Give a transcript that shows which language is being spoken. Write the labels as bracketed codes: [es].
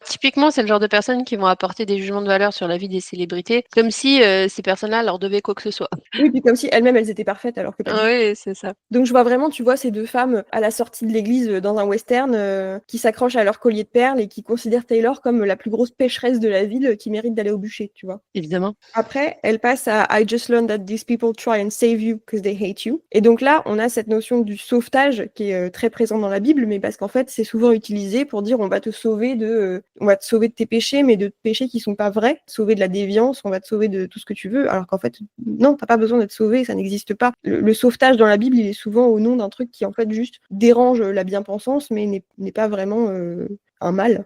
[fr] Typiquement, c'est le genre de personnes qui vont apporter des jugements de valeur sur la vie des célébrités, comme si ces personnes-là leur devaient quoi que ce soit. Oui, puis comme si elles-mêmes, elles étaient parfaites alors que pas du tout. Oui, c'est ça. Donc je vois vraiment, tu vois, ces deux femmes à la sortie de l'église dans un western qui s'accrochent à leur collier de perles et qui considèrent Taylor comme la plus grosse pécheresse de la ville qui mérite d'aller au bûcher, tu vois. Évidemment. Après, elle passe à [en] I just learned that these people try and save you because they hate you. [fr] Et donc là, on a cette notion du sauvetage qui est très présente dans la Bible, mais parce qu'en fait, c'est souvent utilisé pour dire on va te sauver de tes péchés, mais de péchés qui sont pas vrais, sauver de la déviance, on va te sauver de tout ce que tu veux, alors qu'en fait, non, t'as pas besoin d'être sauvé, ça n'existe pas. Le sauvetage dans la Bible, il est souvent au nom d'un truc qui en fait juste dérange la bien-pensance, mais n'est pas vraiment un mal.